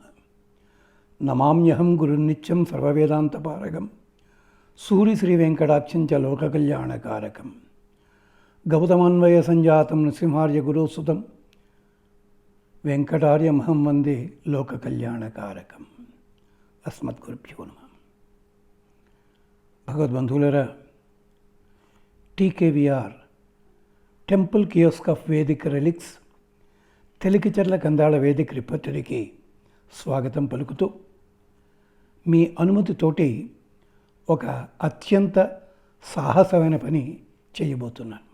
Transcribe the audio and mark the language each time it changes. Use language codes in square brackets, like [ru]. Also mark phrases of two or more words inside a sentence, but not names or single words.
[sa] नमाम्यहं गुरुनित्यं सर्ववेदान्तपारगं सूरिश्रीवेङ्कटाक्षं च लोककल्याणकारकं गौतमान्वयसञ्जातं नृसिंहार्यगुरुसुतं वेङ्कटार्यमहं वन्दे लोककल्याणकारकम्। अस्मद्गुरुभ्यो नमः। [te] భగవద్బంధువులరా, టీకేవీఆర్ టెంపుల్ కియోస్క్ ఆఫ్ వేదిక్ రెలిక్స్ తెలికిచెర్ల కందాళ వేదిక్ రిపర్టరీకి స్వాగతం పలుకుతూ మీ అనుమతితోటి ఒక అత్యంత సాహసమైన పని చేయబోతున్నాను.